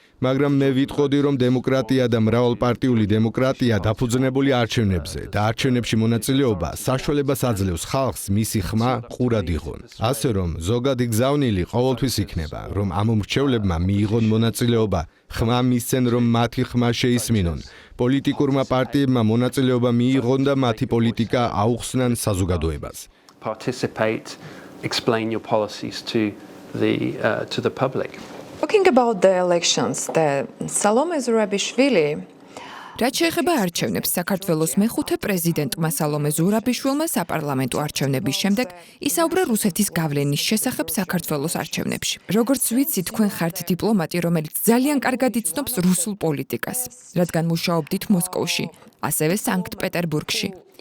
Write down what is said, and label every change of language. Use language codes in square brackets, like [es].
[ka] მაგრამ მე ვიტყოდი, რომ დემოკრატია და მრავალპარტიული დემოკრატია დაფუძნებული არჩევნებზე და არჩევნებში მონაწილეობა საშუალებას აძლევს ხალხს მისი ხმა ყურად იღონ. ასე რომ ზოგადი გზავნილი ყოველთვის იქნება, რომ ამომრჩევლებმა მიიღონ მონაწილეობა, ხმა მისცენ, რომ მათი ხმა შეისმინონ. პოლიტიკურმა პარტიებმა მონაწილეობა მიიღონ და მათი პოლიტიკა აუხსნან საზოგადოებას. [en] Participate, explain your policies to the public. Talking about the elections, the Salome Zurabishvili [ka] რაც შეეხება არჩევნებს, საქართველოს მეხუთე პრეზიდენტმა სალომე ზურაბიშვილმა საპარლამენტო არჩევნების შემდეგ ისაუბრა რუსეთის გავლენის შესახებ საქართველოს არჩევნებში. როგორც ვიცი, თქვენ ხართ დიპლომატი, რომელიც ძალიან კარგად იცნობს რუსულ პოლიტიკას, რადგან მუშაობდით მოსკოვში, ასევე სანქტ-პეტერბურგში.